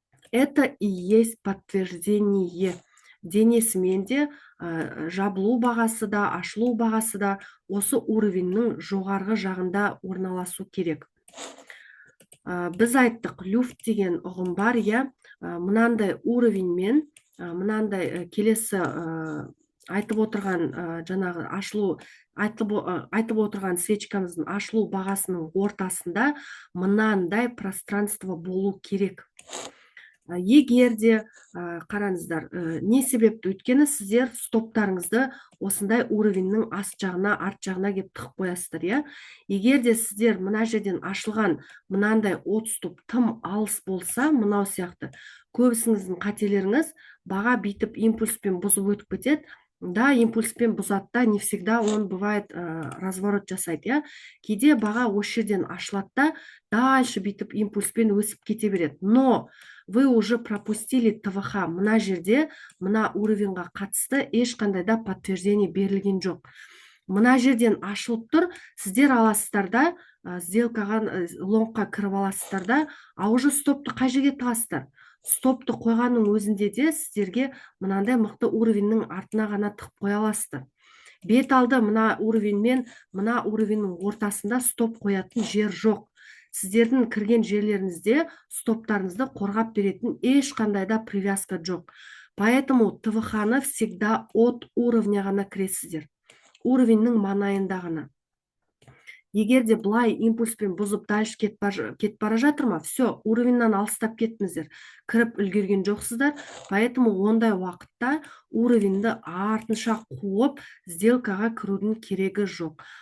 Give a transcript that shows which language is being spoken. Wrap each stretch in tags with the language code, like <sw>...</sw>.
<ru>Это и есть подтверждение.</ru> <kk>Денесімен де жабылу бағасы да, ашылу бағасы да осы уровеньнің жоғарғы жағында орналасу керек. Біз айттық, люфт деген ұғым бар, иә, мынандай уровеньмен, мынандай келесі айтып отырған жаңағы айтып отырған свечкамыздың ашылу бағасының ортасында мынандай пространство болу керек. Егер де қараңыздар, не себепті? Өйткені сіздер стоптарыңызды осындай уровеньнің аст жағына, арт жағына кеп тығып қоясыздар, иә? Егер де сіздер мына жерден ашылған мынандай отстоп тым алыс болса, мынау сияқты, көбісіңіздің қателеріңіз баға битіп импульспен бұзып өтіп кетеді. Да, импульспен бұзады да,</kk> <ru>не всегда он бывает</ru> <kk>разворот жасайды, иә? Кейде баға осы жерден ашылады да, дальше битіп импульспен өсіп кете береді.</kk> <ru>Но вы уже пропустили ТВХ.</ru> <kk>Мына жерде, мына уровеньға қатысты ешқандай да подтверждение берілген жоқ. Мына жерден ашылып тұр, сіздер аласыздар да, сделкаға, лонгқа кіріп аласыздар да, а уже стопты қай жерге тығасыздар? Стопты қойғанның өзінде де сіздерге мынандай мықты уровеньнің артына ғана тығып қоя аласыздар. Бет алды мына уровень мен мына уровеньнің ортасында стоп қоятын жер жоқ. Сіздердің кірген жерлеріңізде стоптарыңызды қорғап беретін ешқандай да привязка жоқ.</kk> <ru>Поэтому ТВХ-ны всегда от уровня</ru> <kk>ғана кіресіздер. Уровеньнің маңайында ғана. Егер де былай импульспен бұзып дальше кетіп бара жатыр ма, все, уровеньнен алыстап кеттіңіздер, кіріп үлгерген жоқсыздар. Поэтому ондай уақытта уровеньді артынша қуып, сделкаға кірудің керегі жоқ.</kk>